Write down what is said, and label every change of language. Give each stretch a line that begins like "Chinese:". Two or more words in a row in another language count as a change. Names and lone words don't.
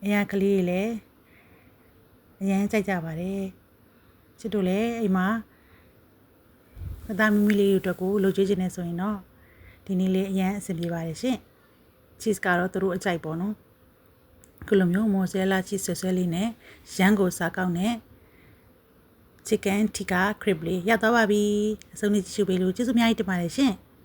Burmese: ရာကလေးလည်းအရန်ကြိုက်ကြပါတယ်ချစ်တို့လည်းအိမ်မှာအသားမီမီလေးတွေအတွက်ကိုလှုပ်ကြွေးခြင်းနဲ့ဆိုရင်တော့ဒီနေ့လေးအရန်အဆင်ပြေပါတယ်ရှင်cheese ကတော့သူတို့အကြိုက်ပေါ့နော်ခုလိုမျိုး
English: mozzarella cheese
Burmese: ဆွဲလေးနဲ့ရန်ကိုစားကောင်းတဲ့
English: chicken tikka crib
Burmese: လေးရသွားပါပြီအဆုံးထိကြည့်ရှုပေးလို့ကျေးဇူးအများကြီးတင်ပါတယ်ရှင်